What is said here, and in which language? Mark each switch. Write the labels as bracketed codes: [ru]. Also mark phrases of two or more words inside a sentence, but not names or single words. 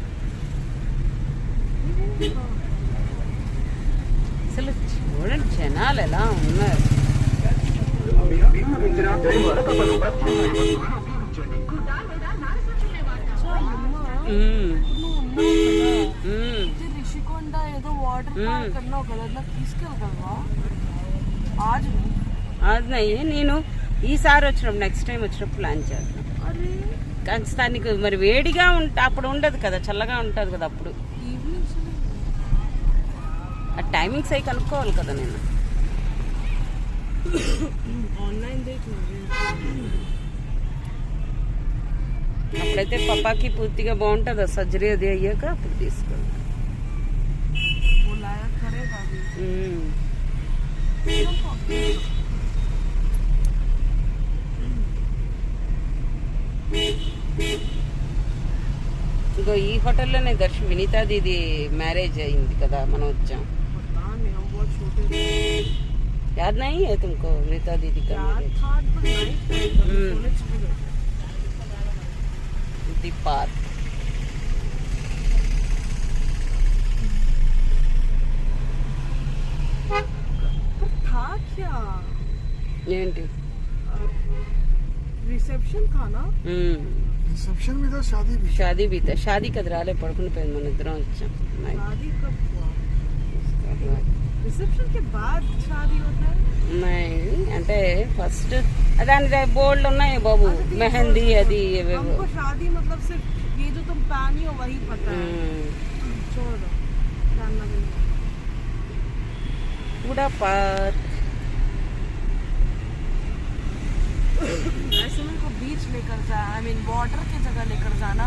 [hi] हाँ [te] అసలు చూడండి జనాలు ఎలా ఉన్నారు. [hi] अच्छा मम्मा మ్మ్. [te] నువ్వు ఉన్నావు కదా, మ్మ్. ఇది రిషికొండ ఏదో వాటర్ పార్క్ అన్నావు కదా, నాకు తీసుకెళ్ళగలవా? ఆజ్ అది నయ్యే, నేను ఈసారి వచ్చినప్పుడు [en] next time [te] వచ్చినప్పుడు ప్లాన్ చేద్దాం. అరే ఖచ్చితానికి మరి వేడిగా అప్పుడు ఉండదు కదా, చల్లగా ఉంటుంది కదా అప్పుడు. ఈవినింగ్ ఆ టైమింగ్స్ అవి కనుక్కోవాలి కదా నేను. [hi] ऑनलाइन देख लेंगे। [te] అప్పుడైతే పప్పాకి పూర్తిగా బాగుంటుంది, సర్జరీ అది అయ్యాక అప్పుడు తీసుకోండి. [hi] वो लाया करेगा अभी। మ్మ్. [te] ఇగో ఈ హోటల్లోనే వినీతా దీది మ్యారేజ్ అయింది కదా, మనం వచ్చాం. [hi] पता नहीं हम बहुत छोटे थे, याद नहीं है तुमको विनीता दीदी का याद मैरिज? था पर [en] night time [hi] था, हम्म। सोने चले गए थे। [en] the park. [hi] था क्या [te] ఏంటి? [hi] रिसेप्शन था ना? रिसेप्शन भी था, शादी भी। शादी भी [te] షాదీ కది రాలే, పడుకుని పోయింది, మన ఇద్దరం వచ్చాం. [hi] शादी कब हुआ? నైట్ रिसेप्शन के बाद शादी होता है? नहीं [te] అంటే ఫస్ట్ దాని బోల్డ్ ఉన్నాయి బాబు మెహందీ అది ఇవేవో [hi] हमको शादी मतलब सिर्फ ये जो तुम पहनी हो वही पता है। छोड़ दो, जानना भी नहीं। पूरा पार्क ऐसे में को बीच लेकर जा, [en] I mean [hi] वाटर की जगह लेकर जाना।